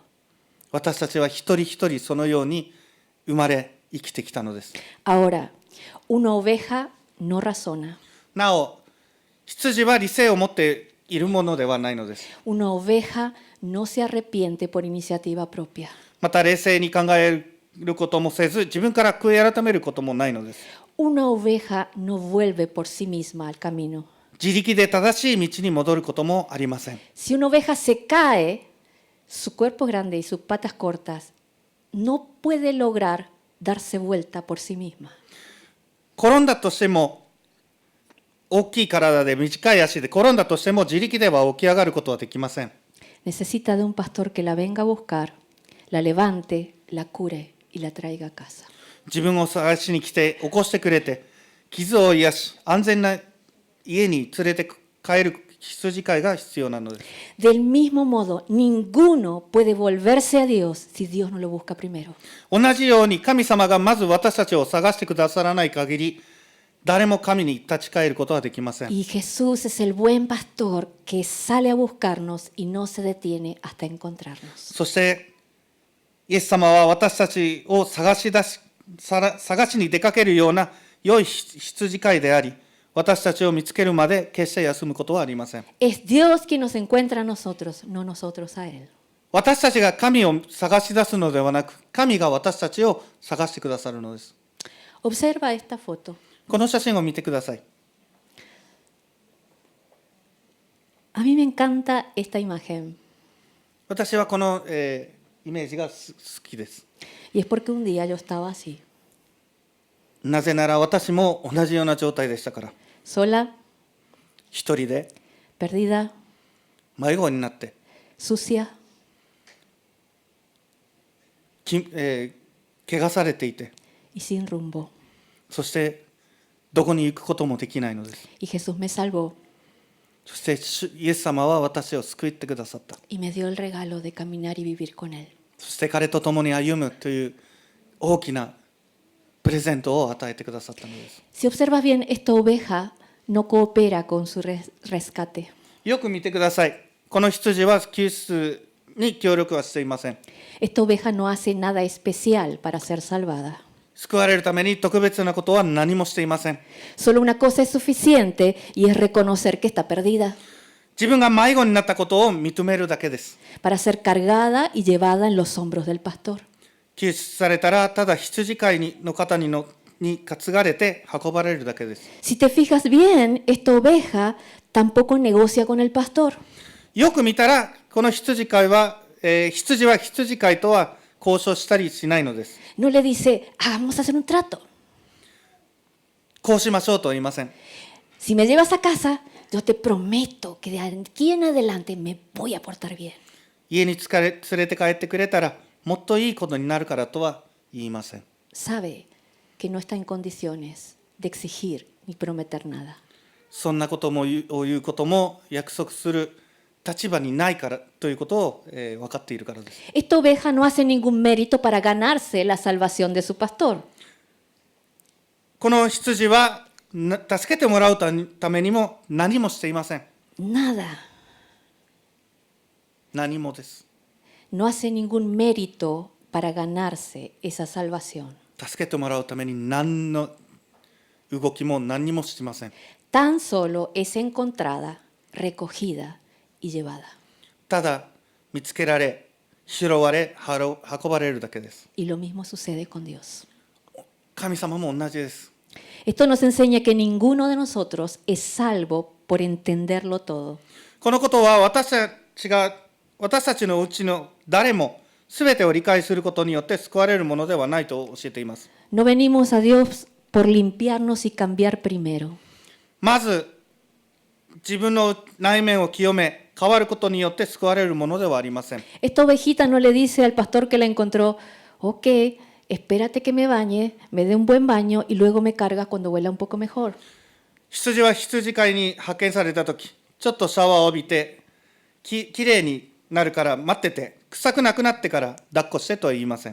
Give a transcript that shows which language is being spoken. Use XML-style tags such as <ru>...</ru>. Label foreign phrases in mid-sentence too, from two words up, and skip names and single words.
<ja>私たちは一人一人そのように生まれ生きてきたのです。</ja> <es>Ahora, una oveja no razona.</es> <ja>なお、羊は理性を持っているものではないのです。</ja> <es>Una oveja no se arrepiente por iniciativa propia.</es> <ja>また冷静に考えることもせず、自分から悔い改めることもないのです。</ja> <es>Una oveja no vuelve por sí misma al camino.</es> <ja>自力で正しい道に戻ることもありません。</ja> <es>Si una oveja se cae, su cuerpo grande y sus patas cortas no puede lograr darse vuelta por sí misma.</es> <ja>転んだとしても、大きい体で短い足で転んだとしても自力では起き上がることはできません。</ja> <es>Necesita de un pastor que la venga a buscar, la levante, la cure y la traiga a casa.</es> <ja>自分を探しに来て起こしてくれて、傷を癒し、安全な家に連れて帰る羊飼いが必要なのです。</ja> <es>Del mismo modo, ninguno puede volverse a Dios si Dios no lo busca primero.</es> <ja>同じように神様がまず私たちを探してくださらない限り、誰も神に立ち返ることはできません。</ja> <es>Y Jesús es el buen pastor que sale a buscarnos y no se detiene hasta encontrarnos.</es> <ja>そしてイエス様は私たちを探しに出かけるような良い羊飼いであり、私たちを見つけるまで決して休むことはありません。</ja> <es>Es Dios quien nos encuentra a nosotros, no nosotros a Él.</es> <ja>私たちが神を探し出すのではなく、神が私たちを探してくださるのです。</ja> <es>Observa esta foto.</es> <ja>この写真を見てください。</ja> <es>A mí me encanta esta imagen</es> <ja>私はこの、イメージが好きです。</ja> <es>y es porque un día yo estaba así,</es> <ja>なぜなら私も同じような状態でしたから。</ja> <es>sola,</es> <ja>一人で</ja> <es>perdida,</es> <ja>迷子になって、</ja> <es>sucia,</es> <ja>怪我されていて、</ja> <es>y sin rumbo.</es> <ja>そしてどこに行くこともできないのです。</ja> <es>Y Jesús me salvó</es> <ja>そしてイエス様は私を救ってくださった。</ja> <es>y me dio el regalo de caminar y vivir con Él.</es> <ja>そして彼と共に歩むという大きなプレゼントを与えてくださったのです。</ja> <es>Si observas bien, esta oveja no coopera con su rescate.</es> <ja>よく見てください。この羊は救出に協力はしていません。</ja> <es>Esta oveja no hace nada especial para ser salvada.</es> <ja>救われるために特別なことは何もしていません。</ja> <es>Solo una cosa es suficiente y es reconocer que está perdida</es> <ja>自分が迷子になったことを認めるだけです。</ja> <es>para ser cargada y llevada en los hombros del pastor.</es> <ja>救出されたらただ羊飼いの方に担がれて運ばれるだけです。</ja> <es>Si te fijas bien, esta oveja tampoco negocia con el pastor.</es> <ja>よく見たらこの羊飼いは、羊は羊飼いとは交渉したりしないのです。</ja> <es>No le dice, vamos a hacer un trato.</es> <ja>こうしましょうとは言いません。</ja> <es>Si me llevas a casa, yo te prometo que de aquí en adelante me voy a portar bien.</es> <ja>家に連れて帰ってくれたらもっといいことになるからとは言いません。</ja> <es>Sabe que no está en condiciones de exigir ni prometer nada.</es> <ja>そんなことも言うことも約束する立場にないからということを、分かっているからです。</ja> <es>Esta oveja no hace ningún mérito para ganarse la salvación de su pastor.</es> <ja>この羊は助けてもらうためにも何もしていません。</ja> <es>Nada.</es> <ja>何もです。</ja> <es>No hace ningún mérito para ganarse esa salvación.</es> <ja>助けてもらうために何の動きも何にもしません。</ja> <es>Tan solo es encontrada, recogida y llevada.</es> <ja>ただ見つけられ、拾われ、運ばれるだけです。</ja> <es>Y lo mismo sucede con Dios.</es> <ja>神様も同じです。</ja> <es>Esto nos enseña que ninguno de nosotros es salvo por entenderlo todo.</es> <ja>このことは私たちのうちの誰も全てを理解することによって救われるものではないと教えています。</ja> <es>No venimos a Dios por limpiarnos y cambiar primero.</es> <ja>まず自分の内面を清め、変わることによって救われるものではありません。</ja> <es>Esta ovejita no le dice al pastor que la encontró, ok, espérate que me bañe, me dé un buen baño y luego me cargas cuando huela un poco mejor.</es> <ja>羊は羊飼いに派遣されたとき、ちょっとシャワーを浴びて、きれいになるから待ってて、臭くなくなってから抱っこしてとは言いません。</ja>